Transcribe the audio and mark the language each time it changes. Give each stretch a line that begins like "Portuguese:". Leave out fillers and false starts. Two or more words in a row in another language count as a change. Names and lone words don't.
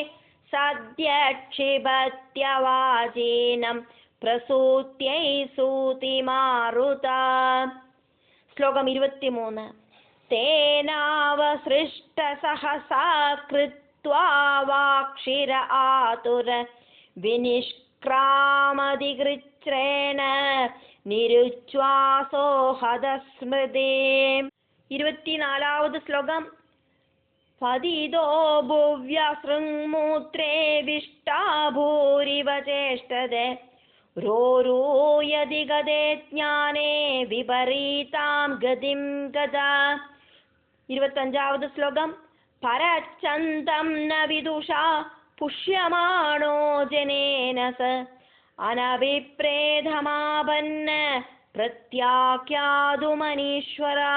Sanskrit: सद्यक्षिपत्यवाचीनं प्रसूत्यै सूतिमारुता श्लोकम् 23 तेनावसृष्टसहसा कृत्वा वाक्षिर आतुर विनिष्क्रामधिकृच्छ्रेण निरुച്ഛ്വാസോ ഹതസ്മൃതി
Malayalam: 24-ാമത് ശ്ലോകം
Sanskrit: പതിതോ ഭുവ്യസൃങ്മൂത്രേ വിഷ്ടാഭൂരിവ ചേഷ്ടതേ രോരൂയതി ഗതേ ജ്ഞാനേ വിപരീതാം ഗതിം ഗതാ
Malayalam: 25-ാമത് ശ്ലോകം
Sanskrit: പരച്ഛന്തം ന വിദുഷാ പുഷ്യമാണോ ജനേന സ അനഭിപ്രേതമാപന്ന പ്രത്യാഖ്യാതുമനീശ്വര